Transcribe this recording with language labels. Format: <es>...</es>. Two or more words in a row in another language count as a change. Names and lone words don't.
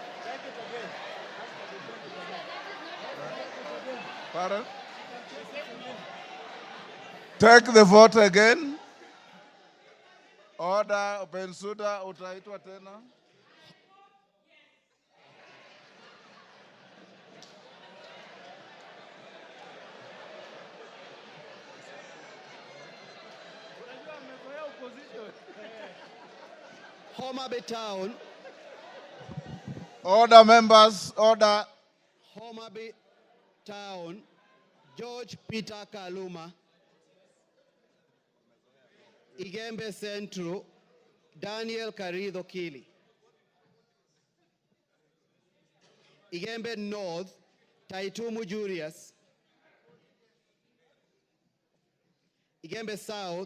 <en>Pardon? Take the vote again. Order,</en> <sw>Bensuda, utaitwa tena. Homa Bay Town.</sw> <en>Order, members, order. Homa Bay Town. George Peter Kaluma. Igembe Central. Daniel Carrido Kili. Igembe North. Taitumu Julius. Igembe South.</en>